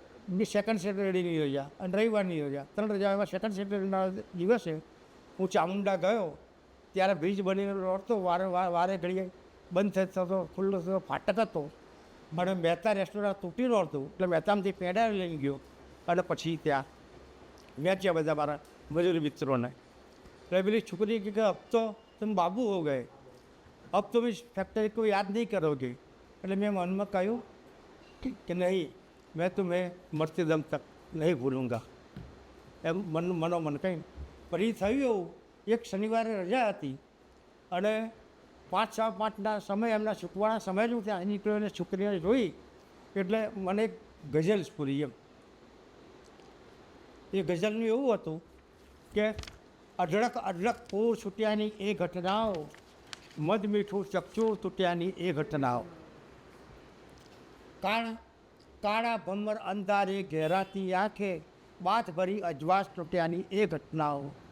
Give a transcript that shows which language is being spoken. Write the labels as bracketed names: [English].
[Gujarati] Second સેટરડેની રજા અને રવિવારની રજા 3 રજા. એમાં સેકન્ડ સેટરડેના દિવસે હું ચામુંડા ગયો ત્યારે બ્રિજ બનીને રડતો વારે ઘડીએ બંધ થતો ખુલ્લો થતો ફાટક હતો. મને મહેતા રેસ્ટોરન્ટ તૂટી નહોતું એટલે મહેતામાંથી પેડા લઈને ગયો અને પછી ત્યાં વેચ્યા બધા મારા મજૂરી મિત્રોને. એટલે પેલી છોકરી કે [Hindi] અબ તો તમે બાબુ હો ગए, अब तुम इस फैक्ट्री को याद नहीं करोगे. [Gujarati] એટલે મેં મનમાં કહ્યું કે નહીં, [Hindi] मैं तुम्हें मरते दम तक नहीं भूलूंगा. [Gujarati] એમ મનોમન કંઈ પછી થયું એવું, એક શનિવારે રજા હતી અને 5:15ના સમય એમના ચૂકવાના સમય જ હું ત્યાં નીકળ્યો અને છોકરીને જોઈ એટલે મને એક ગઝલ સ્ફૂરી એમ. એ ગઝલનું એવું હતું કે અઢળક અઢળક પૂર છૂટ્યાની એ ઘટનાઓ, મધ મીઠું ચકચું તૂટ્યાની એ ઘટનાઓ, કાળા ભમર અંધારે ઘેરાતી આંખે બાથ ભરી અજવાસ તૂટ્યાની એ ઘટનાઓ,